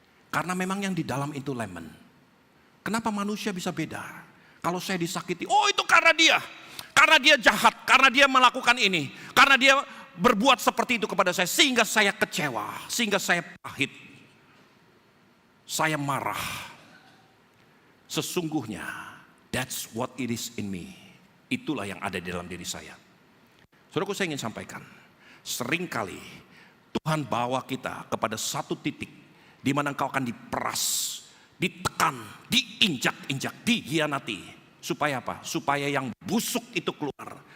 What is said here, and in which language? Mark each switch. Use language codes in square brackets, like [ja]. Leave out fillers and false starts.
[id] Karena memang yang di dalam itu lemon. Kenapa manusia bisa beda? Kalau saya disakiti, oh itu karena dia jahat, karena dia melakukan ini, karena dia berbuat seperti itu kepada saya, sehingga saya kecewa, sehingga saya pahit, saya marah. Sesungguhnya, [en] that's what it is in me. [id] Itulah yang ada di dalam diri saya. Saudaraku, saya ingin sampaikan, seringkali Tuhan bawa kita kepada satu titik di mana engkau akan diperas, ditekan, diinjak-injak, dihianati. Supaya apa? Supaya yang busuk itu keluar.